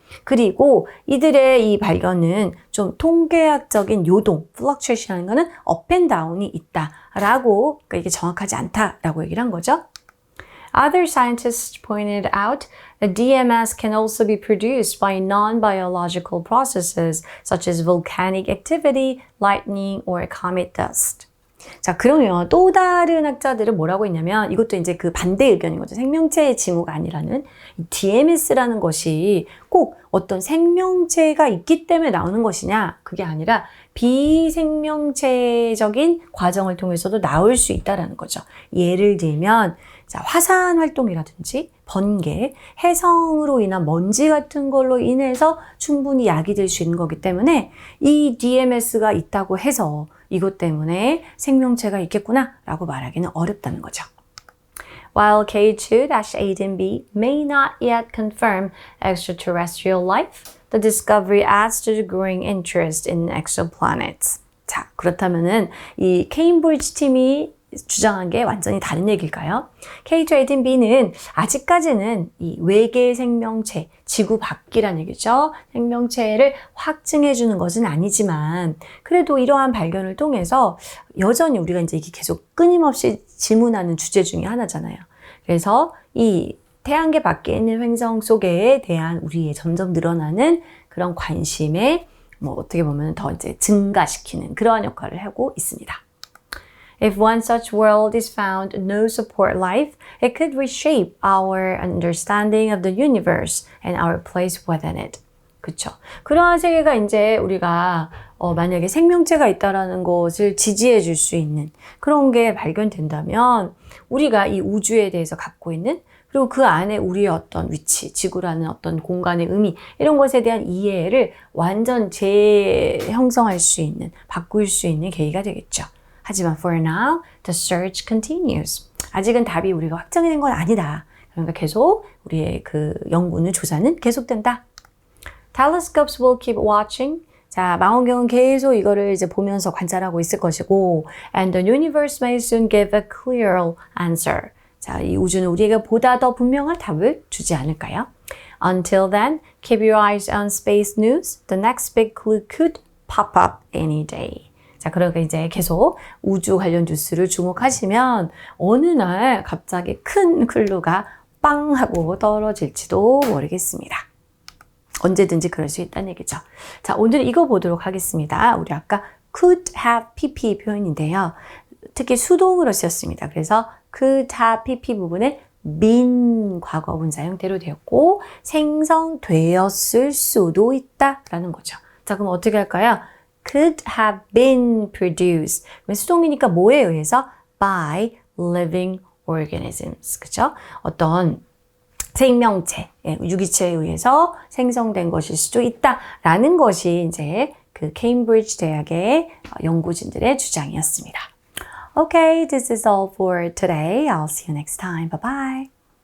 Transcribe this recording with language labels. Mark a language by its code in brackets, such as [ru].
[ko] 그리고 이들의 이 발견은 좀 통계학적인 요동, fluctuation이라는 거는 [en] up and down [ko] 이 있다라고, 그러니까 이게 정확하지 않다라고 얘기를 한 거죠. [en] Other scientists pointed out that DMS can also be produced by non-biological processes such as volcanic activity, lightning, or comet dust. [ko] 자, 그러면 또 다른 학자들은 뭐라고 했냐면 이것도 이제 그 반대 의견인 거죠. 생명체의 징후가 아니라는 DMS라는 것이 꼭 어떤 생명체가 있기 때문에 나오는 것이냐, 그게 아니라 비생명체적인 과정을 통해서도 나올 수 있다라는 거죠. 예를 들면 자, 화산 활동이라든지 번개, 해성으로 인한 먼지 같은 걸로 인해서 충분히 야기될 수 있는 거기 때문에 이 DMS가 있다고 해서 이것 때문에 생명체가 있겠구나 라고 말하기는 어렵다는 거죠. [en] While K2-18b may not yet confirm extraterrestrial life, the discovery adds to the growing interest in exoplanets. [ko] 자, 그렇다면은 이 케임브리지 팀이 주장한 게 완전히 다른 얘기일까요? K-18b는 아직까지는 이 외계 생명체, 지구 밖이라는 얘기죠. 생명체를 확증해 주는 것은 아니지만 그래도 이러한 발견을 통해서 여전히 우리가 이제 이게 계속 끊임없이 질문하는 주제 중에 하나잖아요. 그래서 이 태양계 밖에 있는 행성 속에 대한 우리의 점점 늘어나는 그런 관심에 뭐 어떻게 보면 더 이제 증가시키는 그러한 역할을 하고 있습니다. [en] If one such world is found no support life, it could reshape our understanding of the universe and our place within it. [ko] 그쵸. 그러한 세계가 이제 우리가 만약에 생명체가 있다라는 것을 지지해 줄 수 있는 그런 게 발견된다면 우리가 이 우주에 대해서 갖고 있는 그리고 그 안에 우리의 어떤 위치, 지구라는 어떤 공간의 의미 이런 것에 대한 이해를 완전 재형성할 수 있는, 바꿀 수 있는 계기가 되겠죠. 하지만 [en] for now, the search continues. [ko] 아직은 답이 우리가 확정이 된 건 아니다. 그러니까 계속 우리의 그 연구는 조사는 계속된다. [en] Telescopes will keep watching. [ko] 자, 망원경은 계속 이거를 이제 보면서 관찰하고 있을 것이고 [en] and the universe may soon give a clear answer. [ko] 자, 이 우주는 우리에게 보다 더 분명한 답을 주지 않을까요? [en] Until then, keep your eyes on space news. The next big clue could pop up any day. [ko] 자, 그러니까 이제 계속 우주 관련 뉴스를 주목하시면 어느 날 갑자기 큰 클루가 빵 하고 떨어질지도 모르겠습니다. 언제든지 그럴 수 있다는 얘기죠. 자, 오늘 이거 보도록 하겠습니다. 우리 아까 could have pp 표현인데요. 특히 수동으로 쓰였습니다. 그래서 could have pp 부분에 been 과거분사 형태로 되었고 생성되었을 수도 있다라는 거죠. 자, 그럼 어떻게 할까요? [en] could have been produced. [ko] 수동이니까 뭐에 의해서? [en] by living organisms. [ko] 그죠? 어떤 생명체, 유기체에 의해서 생성된 것일 수도 있다라는 것이 이제 그 케임브리지 대학의 연구진들의 주장이었습니다. [en] Okay, this is all for today. I'll see you next time. Bye bye.